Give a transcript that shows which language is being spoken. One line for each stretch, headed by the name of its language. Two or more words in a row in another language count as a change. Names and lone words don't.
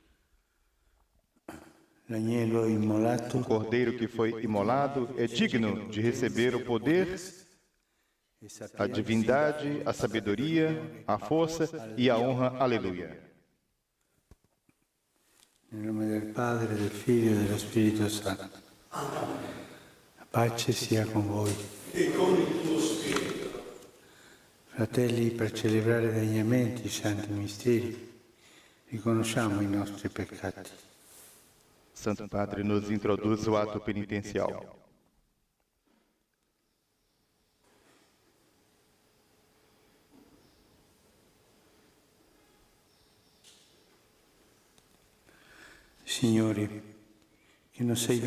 Portuguese: O Cordeiro que foi imolado é digno de receber o poder, a divindade, a sabedoria, a força e a honra. Aleluia.
Italian: Em nome del Padre, del Figlio e dello Spirito Santo. La pace sia con voi. E con il tuo spirito. Fratelli, per celebrare degnamente i santi misteri, riconosciamo i nostri peccati.
Portuguese: Santo Padre nos introduz o ato penitencial. Signore, que não sei